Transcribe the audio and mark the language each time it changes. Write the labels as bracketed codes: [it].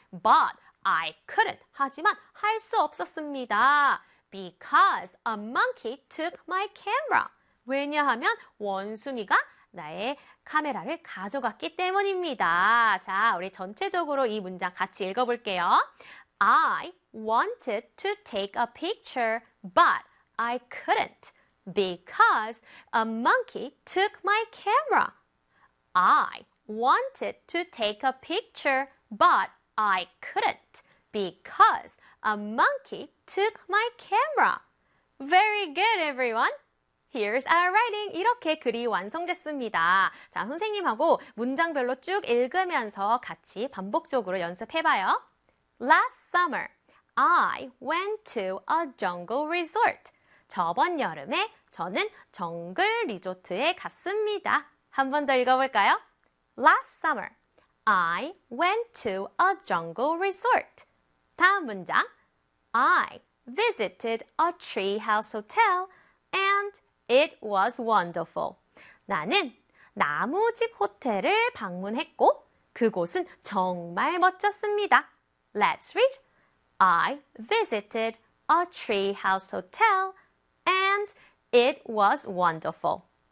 [en] But I couldn't. [ko] 하지만 할 수 없었습니다. [en] Because a monkey took my camera. [ko] 왜냐하면 원숭이가 나의 카메라를 가져갔기 때문입니다. 자, 우리 전체적으로 이 문장 같이 읽어볼게요. [en] I wanted to take a picture, but I couldn't because a monkey took my camera. I wanted to take a picture, but I couldn't because a monkey took my camera. Very good, everyone. Here's our writing. [ko] 이렇게 글이 완성됐습니다. 자, 선생님하고 문장별로 쭉 읽으면서 같이 반복적으로 연습해봐요. [en] Last summer, I went to a jungle resort. [ko] 저번 여름에 저는 정글 리조트에 갔습니다. 한 번 더 읽어볼까요? [en] Last summer, I went to a jungle resort. [ko] 다음 문장. [en] I visited a treehouse hotel and It was wonderful. [ko] 나는 나무집 호텔을 방문했고 그곳은 정말 멋졌습니다. [en] Let's read. I visited a treehouse hotel and it was wonderful.